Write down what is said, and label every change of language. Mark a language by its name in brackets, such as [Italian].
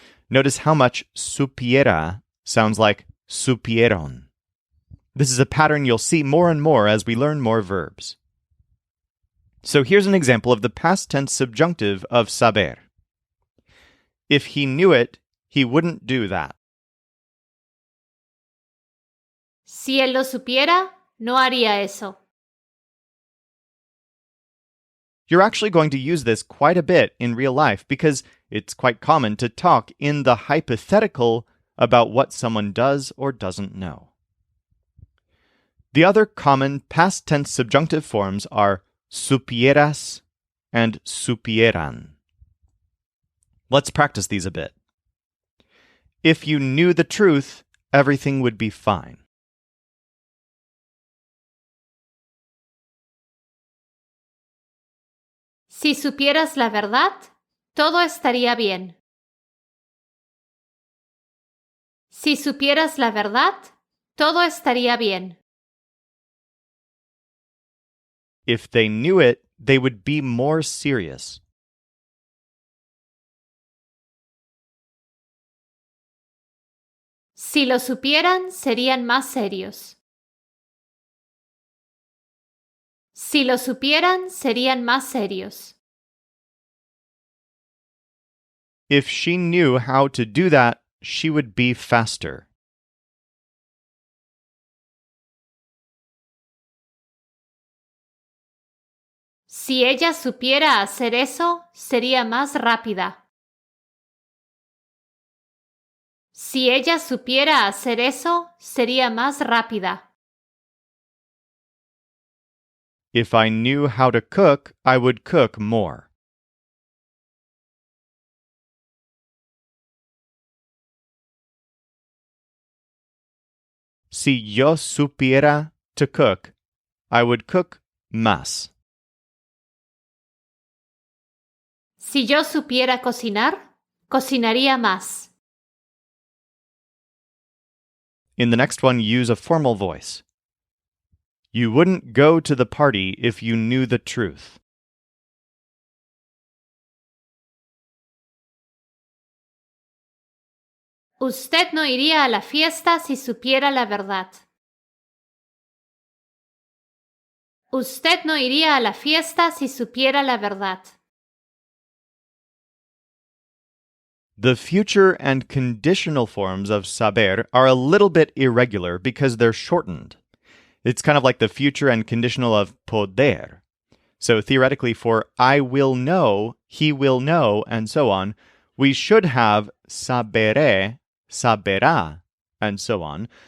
[English] Notice how much supiera sounds like supieron. This is a pattern you'll see more and more as we learn more verbs. So here's an example of the past tense subjunctive of saber. If he knew it, he wouldn't do that. [Spanish] Si él lo supiera, no haría eso. [English] You're actually going to use this quite a bit in real life because it's quite common to talk in the hypothetical about what someone does or doesn't know. The other common past tense subjunctive forms are supieras and supieran. Let's practice these a bit. If you knew the truth, everything would be fine. [Spanish] Si supieras la verdad, todo estaría bien. Si supieras la verdad, todo estaría bien. [English] If they knew it, they would be more serious. [Spanish] Si lo supieran, serían más serios. Si lo supieran, serían más serios. [English] If she knew how to do that, she would be faster. [Spanish] Si ella supiera hacer eso, sería más rápida. Si ella supiera hacer eso, sería más rápida. [English] If I knew how to cook, I would cook more. [Spanish] Si yo supiera [English] to cook, I would cook más. [Spanish] Si yo supiera cocinar, cocinaría más. [English] In the next one, use a formal voice. You wouldn't go to the party if you knew the truth. [Spanish] Usted no iría a la fiesta si supiera la verdad. Usted no iría a la fiesta si supiera la verdad. [English] The future and conditional forms of saber are a little bit irregular because they're shortened. It's kind of like the future and conditional of poder. So theoretically, for I will know, he will know, and so on, we should have saberé, saberá, and so on.